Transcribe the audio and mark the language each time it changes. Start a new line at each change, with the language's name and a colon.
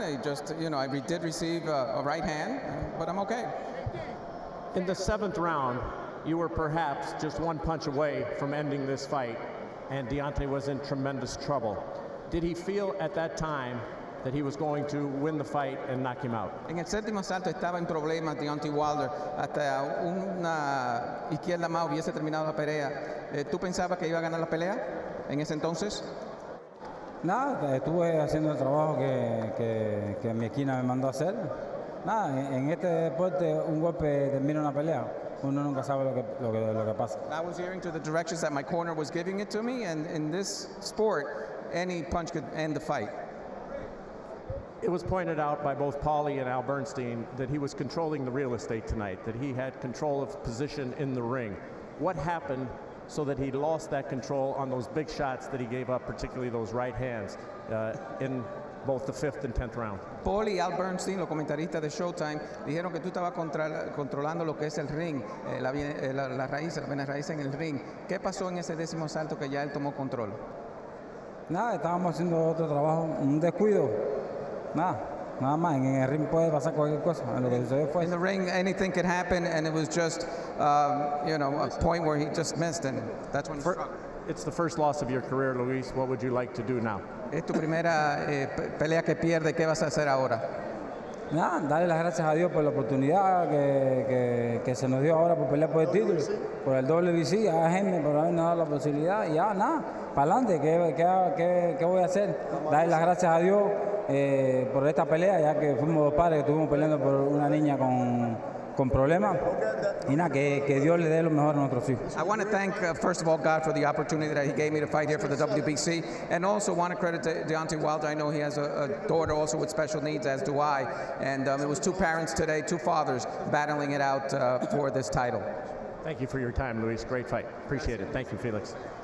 English: I just, I did receive a right hand, but I'm okay. In the 7th round, you were perhaps just one punch away from ending this fight, and Deontay was in tremendous trouble. Did he feel at that time that he was going to win the fight and knock him out?
Spanish: En el 7º asalto estaba en problemas Deontay Wilder. Hasta una izquierda más hubiese terminado la pelea. ¿Tú pensabas que iba a ganar la pelea en ese entonces? Nada, estuve haciendo el trabajo que mi esquina me mandó a hacer. Nada, en este deporte un golpe termina una pelea. Uno nunca sabe lo que pasa.
English: I was hearing to the directions that my corner was giving it to me, and in this sport, any punch could end the fight. It was pointed out by both Paulie and Al Bernstein that he was controlling the real estate tonight, that he had control of position in the ring. What happened so that he lost that control on those big shots that he gave up, particularly those right hands, in both the 5th and 10th round?
Spanish: Paulie y Al Bernstein, los comentaristas de Showtime, dijeron que tú estabas controlando lo que es el ring, la vena raíz en el ring. ¿Qué pasó en ese 10º asalto que ya él tomó control? Nada, estábamos haciendo otro trabajo, un descuido. Nada más. En el ring puede pasar cualquier cosa. Lo que sucedió fue.
English: In the ring, anything could happen, and it was just, a point where he just missed, and that's when he struck. It's the first loss of your career, Luis. What would you like to do now?
Spanish: Es tu primera pelea que pierde. ¿Qué vas a hacer ahora? Nada, darle las gracias a Dios por la oportunidad que se nos dio ahora por pelear por el título, por el WBC, a Jaime por habernos dado la posibilidad, y ya, nada, para adelante, ¿qué voy a hacer? Darle las gracias a Dios por esta pelea, ya que fuimos dos padres que estuvimos peleando por una niña con problemas, y nada, que Dios le dé lo mejor a nuestros hijos.
English: I want to thank, first of all, God for the opportunity that he gave me to fight here for the WBC, and also want to credit Deontay Wilder. I know he has a daughter also with special needs, as do I, and it was two parents today, two fathers, battling it out for this title. Thank you for your time, Luis. Great fight. Appreciate it. Thank you, Felix.